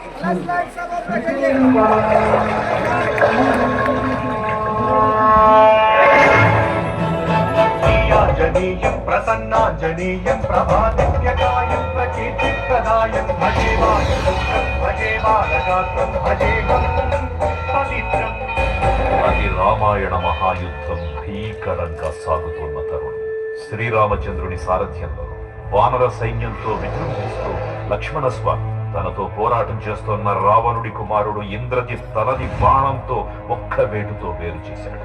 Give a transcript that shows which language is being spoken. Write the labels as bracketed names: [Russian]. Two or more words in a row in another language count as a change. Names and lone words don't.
[Sanskrit] जनीयं प्रसन्नाञ्जनेयं प्रभादिव्यकायं प्रकीर्तिप्रदायं भजे भजे बालगात्रं भजेहं पवित्रम्. [Telugu] అది రామాయణ మహాయుద్ధం భీకరంగా సాగుతున్న తరుణం. శ్రీరామచంద్రుని సారథ్యంలో వానర సైన్యంతో విజృంభిస్తూ లక్ష్మణస్వామి తనతో పోరాటం చేస్తున్న రావణుడి కుమారుడు ఇంద్రజిత్ తనని బాణంతో ఒక్క వేటుతో వేరు చేశాడు.